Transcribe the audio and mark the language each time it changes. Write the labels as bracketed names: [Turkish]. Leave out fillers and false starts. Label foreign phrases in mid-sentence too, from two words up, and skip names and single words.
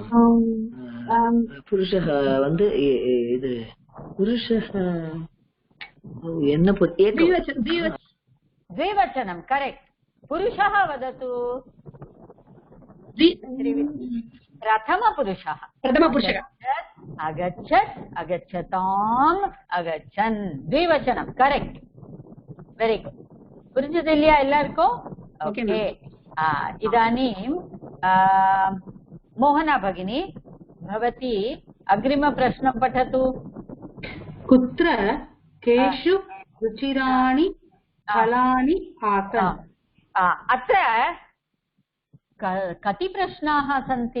[Tamil] पुरुषः இது पुरुषः என்ன [Sanskrit] द्विवचनं. करेक्ट्. पुरुषः वदतु. प्रथमपुरुषः. अगच्छत् अगच्छताम् अगच्छन्. द्विवचनं. करेक्ट्. [English] very good. [Tamil] புரிஞ்சது இல்லையா எல்லாருக்கும்? ஓகே. [Sanskrit] इदानीं मोहना भगिनी भवती अग्रिमप्रश्नं पठतु. कुत्र केषु रुचिराणि फलानि आसन्? अत्र कति प्रश्नाः सन्ति?